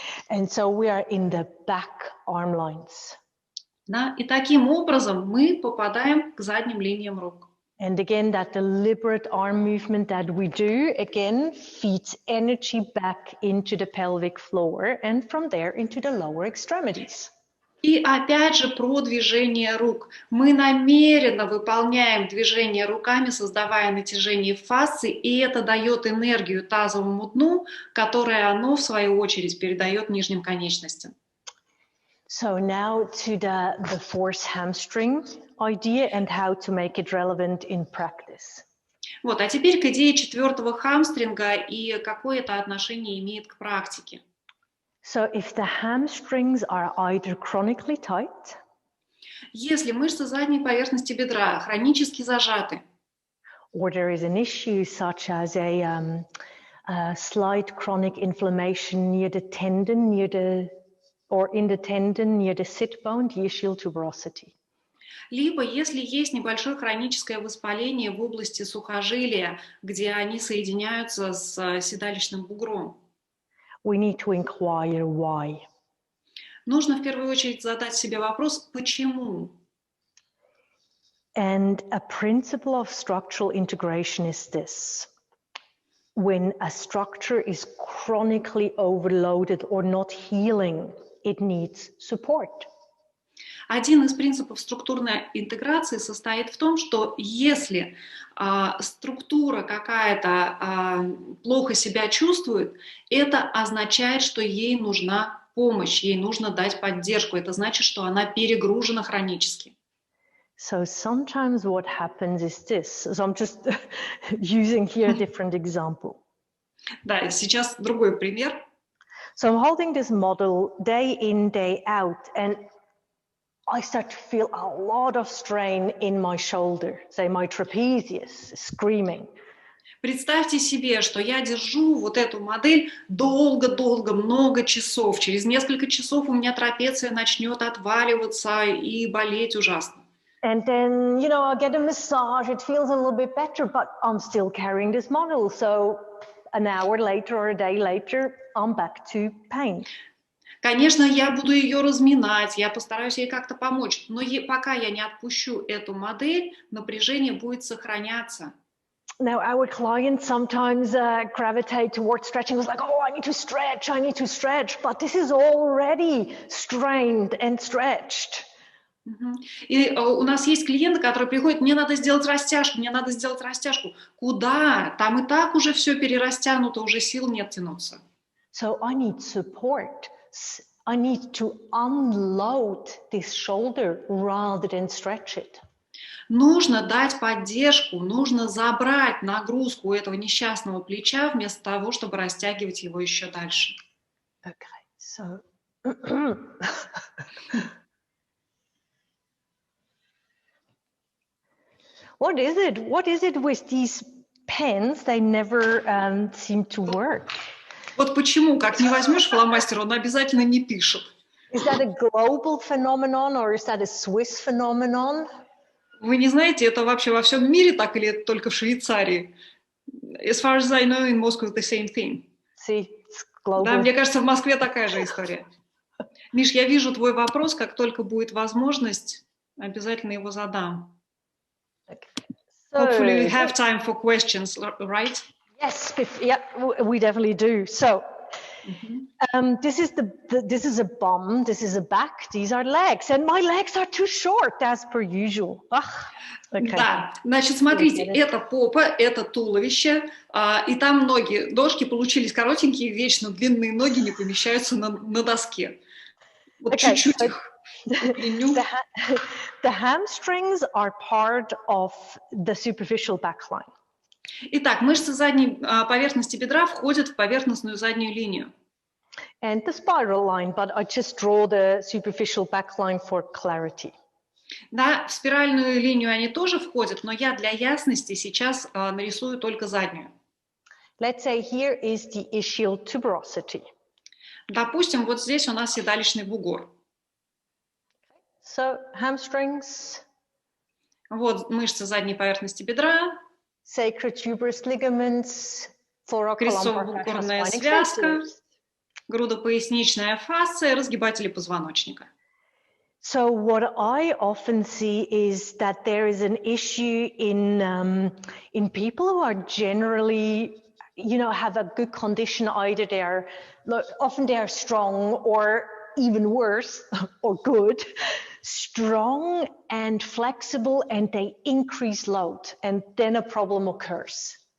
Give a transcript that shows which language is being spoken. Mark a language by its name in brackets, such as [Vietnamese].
[English] And so we are in the back arm lines. [Russian] Да? И таким образом мы попадаем к задним линиям рук. [English] And again, that deliberate arm movement that we do, again, feeds energy back into the pelvic floor and from there into the lower extremities. [Russian] И опять же про движение рук. Мы намеренно выполняем движение руками, создавая натяжение фасции, и это дает энергию тазовому дну, которое оно, в свою очередь, передает нижним конечностям. [English] So now to the force hamstring idea and how to make it relevant in practice. [Russian] Вот, а теперь к идее четвертого хамстринга и какое это отношение имеет к практике. [English] So if the hamstrings are either chronically tight, [Russian] если мышцы задней поверхности бедра хронически зажаты, [English] or there is an issue such as a slight chronic inflammation near the tendon, or in the tendon near the sit bone, the ischial tuberosity. [Russian] Либо если есть небольшое хроническое воспаление в области сухожилия, где они соединяются с седалищным бугром. [English] We need to inquire why. [Russian] Нужно в первую очередь задать себе вопрос, почему? [English] And a principle of structural integration is this. When a structure is chronically overloaded or not healing, it needs support. [Russian] Один из принципов структурной интеграции состоит в том, что если структура какая-то плохо себя чувствует, это означает, что ей нужна помощь, ей нужно дать поддержку. Это значит, что она перегружена хронически. [English] So sometimes what happens is this. So I'm just using here a different example. [Russian] Да, сейчас другой пример. [English] So I'm holding this model day in, day out, and I start to feel a lot of strain in my shoulder, say my trapezius is screaming. [Russian] Представьте себе, что я держу вот эту модель долго-долго, много часов. Через несколько часов у меня трапеция начнет отваливаться и болеть ужасно. [English] And then, you know, I get a massage, it feels a little bit better, but I'm still carrying this model. So an hour later or a day later, I'm back to pain. [Russian] Конечно, я буду ее разминать, я постараюсь ей как-то помочь, но пока я не отпущу эту модель, напряжение будет сохраняться. [English] Now, our clients sometimes gravitate towards stretching. It's like, oh, I need to stretch, but this is already strained and stretched. Мгм. [Russian] И у нас есть клиенты, которые приходят: мне надо сделать растяжку, мне надо сделать растяжку. Куда? Там и так уже все перерастянуто, уже сил нет тянуться. [English] So I need support. I need to unload this shoulder rather than stretch it. [Russian] Нужно дать поддержку, нужно забрать нагрузку у этого несчастного плеча вместо того, чтобы растягивать его еще дальше. [English] Okay, so what is it? What is it with these pens? They never seem to work. [Russian] Вот почему, как не возьмешь фломастер, он обязательно не пишет. [English] Is that a global phenomenon or is that a Swiss phenomenon? [Russian] Вы не знаете, это вообще во всем мире так или это только в Швейцарии? [English] As far as I know, in Moscow the same thing. See, it's [Russian] Да, [English] global. [Russian] мне кажется, в Москве такая же история. Миш, я вижу твой вопрос, как только будет возможность, обязательно его задам. [English] Okay. Hopefully we So, have time for questions, right? yes, yeah, we definitely do. So, this is a bum, this is a back, these are legs, and my legs are too short as per usual. Okay. [Russian] Да, значит, смотрите, это попа, это туловище, и там ноги. Ножки получились коротенькие, вечно длинные ноги не помещаются на доске. Вот [English] Okay, [Russian] чуть-чуть [English] so [Russian] их удлиню. [English] the hamstrings are part of the superficial backline. [Russian] Итак, мышцы задней поверхности бедра входят в поверхностную заднюю линию. [English] And the spiral line, but I just draw the superficial backline for clarity. [Russian] Да, в спиральную линию они тоже входят, но я для ясности сейчас нарисую только заднюю. [English] Let's say here is the ischial tuberosity. [Russian] Допустим, вот здесь у нас седалищный бугор. [English] So hamstrings, [Russian] Вот мышцы задней поверхности бедра, [English] sacrotuberous ligaments, thoracolumbar fascia [Russian] крестцово-бугорная [English] spine [Russian] связка, [English] extensors. [Russian] грудопоясничная фасция, разгибатели позвоночника. [English] So what I often see is that there is an issue in people who are generally, have a good condition. Either often they are strong, or even worse, or good, strong and flexible, and they increase load, and then a problem occurs.